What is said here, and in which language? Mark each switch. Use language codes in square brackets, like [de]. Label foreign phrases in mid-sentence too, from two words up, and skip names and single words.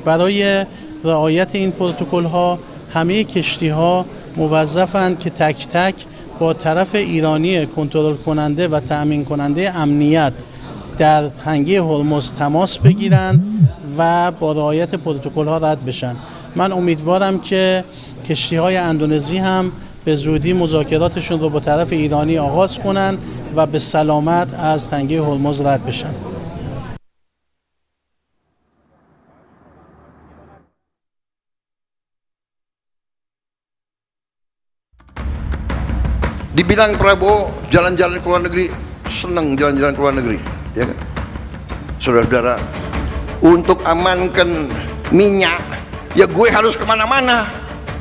[fa] برای رعایت این پروتکل‌ها همه کشتی‌ها موظفند که تک تک با طرف ایرانی کنترل کننده و تأمین کننده امنیت در تنگه هرمز تماس بگیرند و با رعایت پروتکل‌ها رد بشن. من امیدوارم که کشتی‌های اندونزی هم به زودی مذاکراتشون رو با طرف ایرانی آغاز کنن و به سلامت از تنگه هرمز رد بشن. [id] Dibilang Prabowo jalan-jalan ke luar negeri, senang jalan-jalan ke luar negeri, ya kan? Saudara-saudara, untuk amankan minyak, ya gue harus kemana-mana.